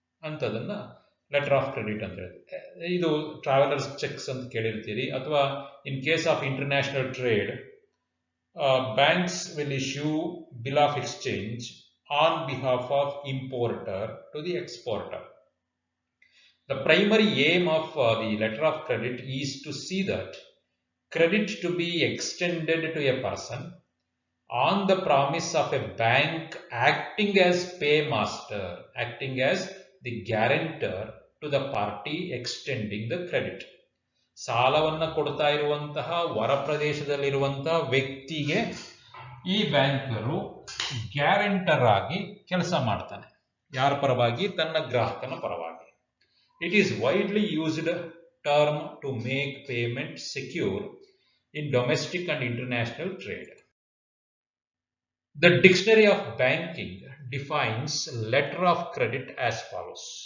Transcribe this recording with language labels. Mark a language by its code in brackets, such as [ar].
[kn] ಅಂಥದನ್ನ letter of credit ಅಂತ ಹೇಳ್ತೀವಿ. ಇದು ಟ್ರಾವೆಲರ್ಸ್ ಚೆಕ್ಸ್ ಅಂತ ಕೇಳಿರ್ತೀರಿ. [en] ಅಥವಾ in case of international trade, banks will issue bill of exchange on behalf of importer to the exporter. The primary aim of the letter of credit is to see that credit to be extended to a person on the promise of a bank acting as paymaster, acting as the guarantor to the party extending the credit. [kn] ಸಾಲವನ್ನು ಕೊಡ್ತಾ ಇರುವಂತಹ ಹೊರ ಪ್ರದೇಶದಲ್ಲಿರುವಂತಹ ವ್ಯಕ್ತಿಗೆ ಈ banker guarantor ಆಗಿ ಕೆಲಸ ಮಾಡ್ತಾನೆ. ಯಾರ ಪರವಾಗಿ? ತನ್ನ ಗ್ರಾಹಕನ ಪರವಾಗಿ. [en] It is widely used term to make payment secure in domestic and international trade. The Dictionary of Banking defines letter of credit as follows.